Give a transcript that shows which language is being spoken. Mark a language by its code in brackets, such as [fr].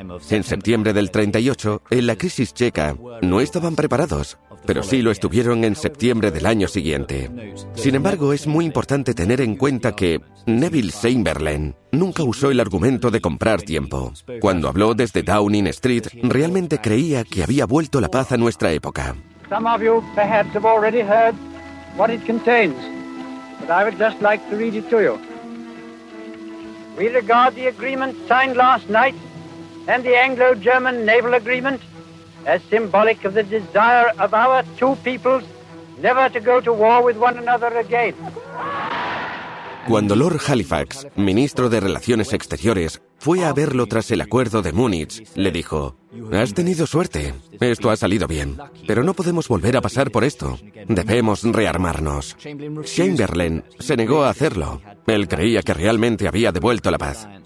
[es] En septiembre del 38, en la crisis checa, no estaban preparados, pero sí lo estuvieron en septiembre del año siguiente. Sin embargo, es muy importante tener en cuenta que Neville Chamberlain nunca usó el argumento de comprar tiempo. Cuando habló desde Downing Street, realmente creía que había vuelto la paz a nuestra época. [en] Some of you perhaps have already heard what it contains, but I would just like to read it to you. We regard the agreement signed last night and the Anglo-German naval agreement as symbolic of the desire of our two peoples never to go to war with one another again. [es] Cuando Lord Halifax, ministro de Relaciones Exteriores, fue a verlo tras el acuerdo de Múnich, le dijo: «Has tenido suerte. Esto ha salido bien. Pero no podemos volver a pasar por esto. Debemos rearmarnos». Chamberlain se negó a hacerlo. Él creía que realmente había devuelto la paz.